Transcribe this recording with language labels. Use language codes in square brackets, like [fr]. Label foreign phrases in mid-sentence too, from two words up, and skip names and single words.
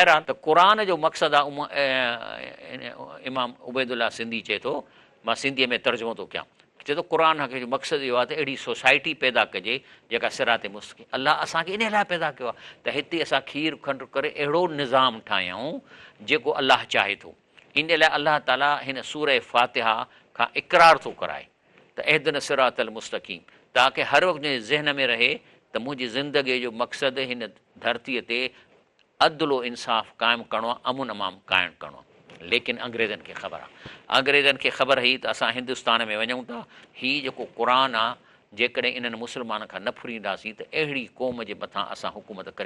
[sd] बहरहाल त क़ुर जो मक़सदु आहे, इमाम उबैदुल्ला सिंधी चए थो, मां सिंधीअ में तर्जुमो थो कयां, चए थो क़ुर खे जो मक़सदु इहो आहे त अहिड़ी सोसाइटी पैदा कजे जेका सिराते मुस्तक़ीम। अलाह असांखे इन लाइ पैदा कयो आहे त हिते असां खीर खंड करे अहिड़ो निज़ाम ठाहियूं जेको अलाह चाहे थो। इन लाइ अलाह ताला हिन सूर फ़ातिहा खां इक़रार थो कराए त [ar] اهدنا الصراط المستقيم, [sd] ताकी हर वक़्तु जे ज़हन में रहे त मुंहिंजी ज़िंदगीअ जो मक़सदु हिन धरतीअ ते अदलो इंसाफ़ क़ाइमु करिणो आहे, अमुन अमाम क़ाइमु करिणो आहे। लेकिन अंग्रेज़नि खे ख़बर आहे, अंग्रेज़नि खे ख़बर हुई त असां हिंदुस्तान में वञूं था, हीउ जेको क़ुर आहे जेकॾहिं इन्हनि मुस्लमान खां न फुरींदासीं त अहिड़ी क़ौम जे मथां असां हुकूमत करे।